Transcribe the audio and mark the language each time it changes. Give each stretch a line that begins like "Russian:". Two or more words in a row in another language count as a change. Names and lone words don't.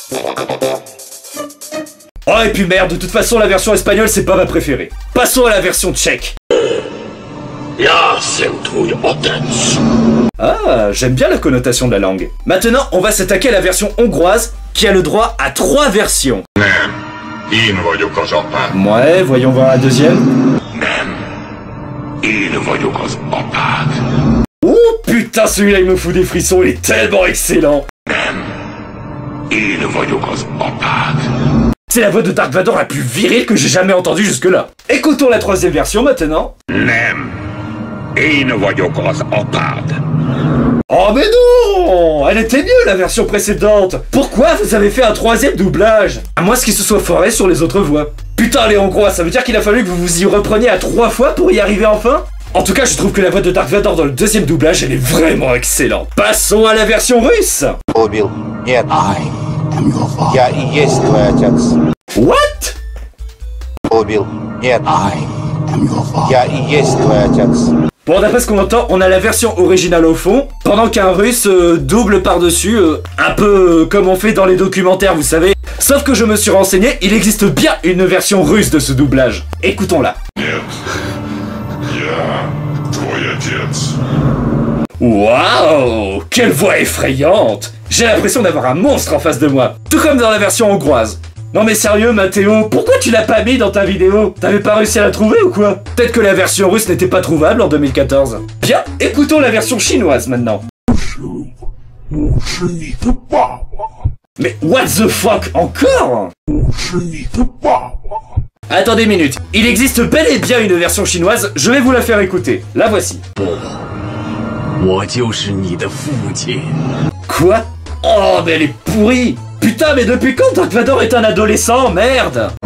French: Oh, et puis merde, de toute façon, la version espagnole, c'est pas ma préférée. Passons à la version tchèque. Ah, j'aime bien la connotation de la langue. Maintenant, on va s'attaquer à la version hongroise, qui a le droit à 3 versions.
Hungarian: Én vagyok az apád.
French: Ouais, voyons voir la deuxième.
Hungarian: Én vagyok az apád.
French: Oh putain, celui-là il me fout des frissons, il est tellement excellent.
Hungarian: Én vagyok az apád.
French: C'est la voix de Dark Vador la plus virile que j'ai jamais entendue jusque-là. Écoutons la 3e version maintenant.
Hungarian: Nem. Én vagyok az apád.
French: Oh mais non! Elle était mieux la version précédente. Pourquoi vous avez fait un 3e doublage? À moins qu'il se soit foiré sur les autres voix. Putain les Hongrois, ça veut dire qu'il a fallu que vous vous y repreniez à 3 fois pour y arriver enfin? En tout cas, je trouve que la voix de Dark Vador dans le 2e doublage, elle est vraiment excellente. Passons à la version russe.
Russian: Убил. Нет. Я и есть твой отец. What? Убил. Нет. Я и есть твой отец.
French: Bon, d'après ce qu'on entend, on a la version originale au fond, pendant qu'un russe double par-dessus, un peu comme on fait dans les documentaires, vous savez. Sauf que je me suis renseigné, il existe bien une version russe de ce doublage. Écoutons-la. Waouh! Quelle voix effrayante! J'ai l'impression d'avoir un monstre en face de moi, tout comme dans la version hongroise. Non mais sérieux Mathéo, pourquoi tu l'as pas mis dans ta vidéo? T'avais pas réussi à la trouver ou quoi? Peut-être que la version russe n'était pas trouvable en 2014. Bien, écoutons la version chinoise maintenant. Mais
English: what the fuck,
French: encore? Attendez une minute, il existe bel et bien une version chinoise, je vais vous la faire écouter. La voici. Quoi? Oh mais elle est pourrie! Putain, mais depuis quand Dark Vador est un adolescent, merde?